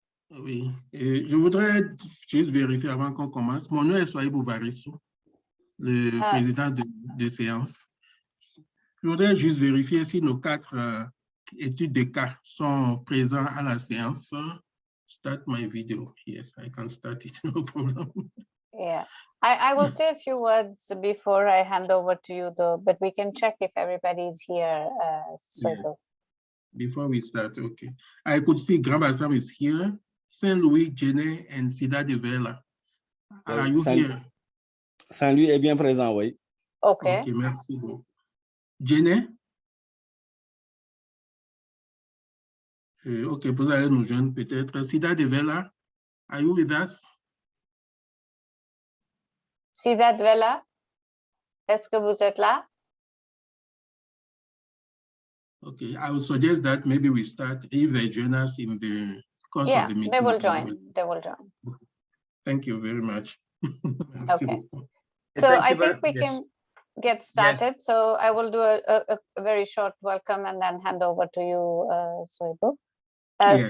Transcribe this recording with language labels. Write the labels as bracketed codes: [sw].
[fr] Oui, et je voudrais juste vérifier avant qu'on commence. Mon nom est Sohaibou Varissou, le président de séance. Je voudrais juste vérifier si nos 4 études de cas sont présents à la séance. [en] Start my video. Yes, I can start it, no problem. Yeah, I will say a few words before I hand over to you, though, but we can check if everybody is here. Yes. Before we start, okay. I could see Grand Bassam is here, Saint-Louis, Djenné, and Sida de Vella. Are you here? [fr] Saint-Louis est bien présent, oui. [en] Okay. [fr] Ok, merci beaucoup. Djenné? Ok, vous allez nous joindre peut-être. [en] Sida de Vella, are you with us? [fr] Sida de Vella, est-ce que vous êtes là? [en] Okay, I would suggest that maybe we start if they join us in the course of the meeting. They will join. They will join. Thank you very much. Okay. So I think we can get started. Yes. So I will do a very short welcome and then hand over to you, Sohaibou. Yes.